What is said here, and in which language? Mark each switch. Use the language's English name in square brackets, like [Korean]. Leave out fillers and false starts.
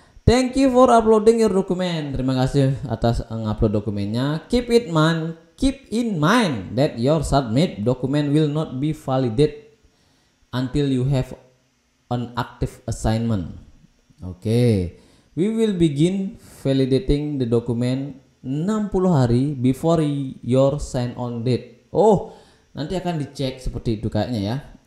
[English] Thank you for uploading your document. [Indonesian] Terima kasih atas ngupload dokumennya. [English] Keep in mind that your submit document will not be validated until you have an active assignment. Okay. We will begin validating the document 60 hari before your sign on date. [Indonesian] Oh, nanti akan dicek seperti itu kayaknya ya.